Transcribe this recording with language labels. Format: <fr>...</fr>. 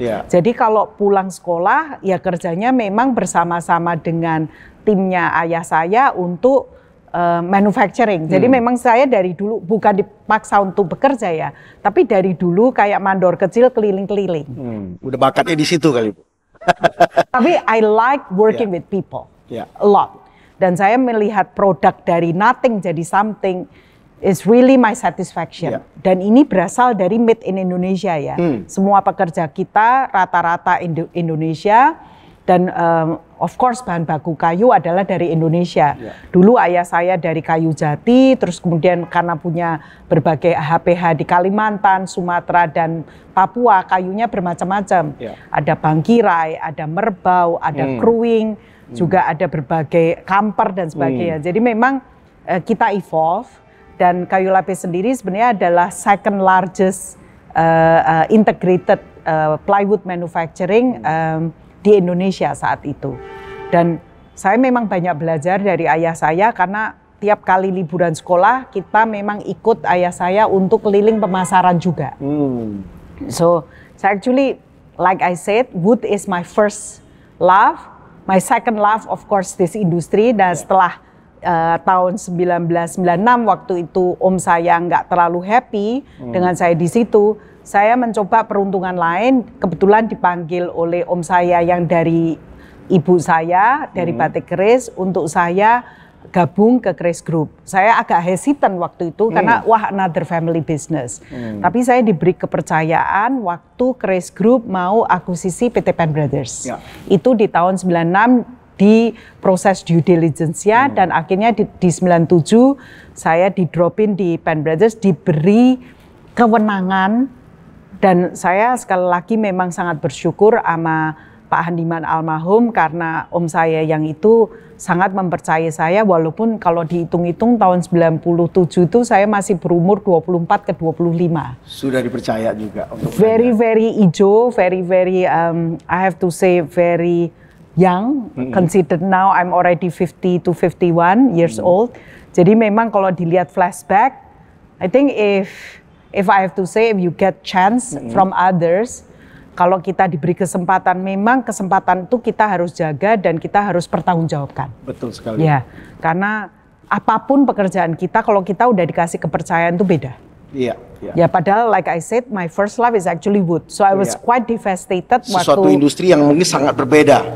<id>Jadi kalau pulang sekolah ya kerjanya memang bersama-sama dengan timnya ayah saya untuk manufacturing. Jadi memang saya dari dulu bukan dipaksa untuk bekerja ya, tapi dari dulu kayak mandor kecil keliling-keliling. Udah bakatnya di situ kali, Bu.</id> <en>Tapi I like working with people a lot.</en> <id>Dan saya melihat produk dari</id> <en>nothing jadi something is really my satisfaction.</en> <id>Dan ini berasal dari made in Indonesia ya. Semua pekerja kita rata-rata Indonesia. Dan of course bahan baku kayu adalah dari Indonesia. Dulu ayah saya dari kayu jati, terus kemudian karena punya berbagai HPH di Kalimantan, Sumatera, dan Papua, kayunya bermacam-macam. Ada bangkirai, ada merbau, ada kruing, juga ada berbagai kamper dan sebagainya. Jadi memang kita evolve, dan kayu lapis sendiri sebenarnya adalah</id> <en>second largest integrated plywood manufacturing</en> <id>di Indonesia saat itu. Dan saya memang banyak belajar dari ayah saya karena tiap kali liburan sekolah kita memang ikut ayah saya untuk keliling pemasaran juga.</id> <en>So actually like I said, wood is my first love, my second love of course this industry.</en> <id>Dan setelah tahun 1996 waktu itu om saya nggak terlalu happy dengan saya di situ. Saya mencoba peruntungan lain, kebetulan dipanggil oleh om saya yang dari ibu saya, dari Batik Keris, untuk saya gabung ke Keris Group. Saya agak hesitant waktu itu karena</id> <en>another family business.</en> <id>Tapi saya diberi kepercayaan waktu Keris Group mau akuisisi PT Pen Brothers. Itu di tahun 96 di proses due diligence-nya, dan akhirnya di 97 saya di-dropin di Pen Brothers, diberi kewenangan. Dan saya sekali lagi memang sangat bersyukur sama Pak Handiman almarhum karena om saya yang itu sangat mempercayai saya, walaupun kalau dihitung-hitung tahun 97 itu saya masih berumur 24 ke 25. Sudah dipercaya juga untuk</id> <en>very ijo, very I have to say very young. Considered now I'm already 50 to 51 years old.</en> <id>Jadi memang kalau dilihat flashback,</id> <en>I think if I have to say, if you get chance from others,</en> <id>kalau kita diberi kesempatan, memang kesempatan itu kita harus jaga dan kita harus pertanggungjawabkan. Betul sekali. Ya, karena apapun pekerjaan kita, kalau kita udah dikasih kepercayaan itu beda. Ya, padahal</id> <en>like I said, my first love is actually wood. So I was quite devastated.</en> <id>Sesuatu industri yang mungkin sangat berbeda.</id>